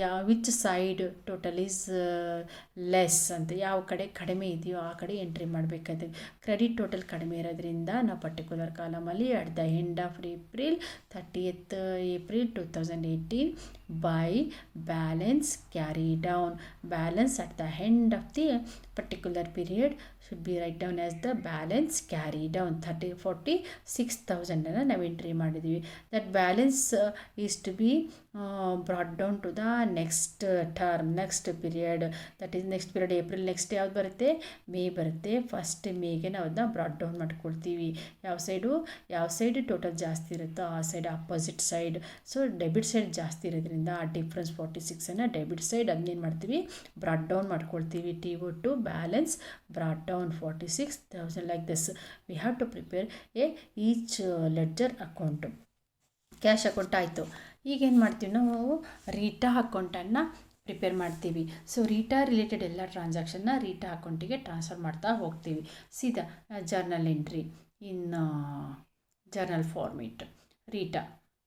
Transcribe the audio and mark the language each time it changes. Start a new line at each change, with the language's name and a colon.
English: which side total is less
Kannada: ಅಂತ, ಯಾವ ಕಡೆ ಕಡಿಮೆ ಇದೆಯೋ ಆ ಕಡೆ ಎಂಟ್ರಿ ಮಾಡಬೇಕಾದ್ರೆ ಕ್ರೆಡಿಟ್ ಟೋಟಲ್ ಕಡಿಮೆ ಇರೋದ್ರಿಂದ ನಾವು particular ಕಾಲಮಲ್ಲಿ
English: At the end of April 30th April 2018 by balance carry down. Balance at the end of the particular period should be write down as the balance carry down.
Kannada: 46,000 ನಾವು entry ಮಾಡಿದ್ವಿ.
English: That balance is to be brought down to the next term, next period. That is next period April,
Kannada: next ಯಾವ್ದು ಬರುತ್ತೆ, ಮೇ ಬರುತ್ತೆ. First ಮೇಗೆ ನಾವು ಅದನ್ನ brought down ಮಾಡ್ಕೊಳ್ತೀವಿ. ಯಾವ side total ಜಾಸ್ತಿ ಇರುತ್ತೋ ಆ side opposite side. So debit side ಜಾಸ್ತಿ ಇರೋದ್ರಿಂದ ಆ ಡಿಫ್ರೆನ್ಸ್ 46 ಡೆಬಿಟ್ ಸೈಡ್ ಅದನ್ನೇನು ಮಾಡ್ತೀವಿ, ಬ್ರಾಟ್ ಡೌನ್ ಮಾಡ್ಕೊಳ್ತೀವಿ.
English: TO2 balance brought down 46,000 like this. We have to prepare each ledger account.
Kannada: Cash account ಆಯಿತು. ಈಗೇನು ಮಾಡ್ತೀವಿ ನಾವು, ರೀಟಾ ಅಕೌಂಟನ್ನು ಪ್ರಿಪೇರ್ ಮಾಡ್ತೀವಿ. ಸೊ ರೀಟಾ ರಿಲೇಟೆಡ್ ಎಲ್ಲ ಟ್ರಾನ್ಸಾಕ್ಷನ್ನ ರೀಟಾ ಅಕೌಂಟಿಗೆ ಟ್ರಾನ್ಸ್ಫರ್ ಮಾಡ್ತಾ ಹೋಗ್ತೀವಿ. ಸೀದಾ ಜರ್ನಲ್ ಎಂಟ್ರಿ ಇನ್ ಜರ್ನಲ್ ಫಾರ್ಮೇಟ್ ರೀಟಾ.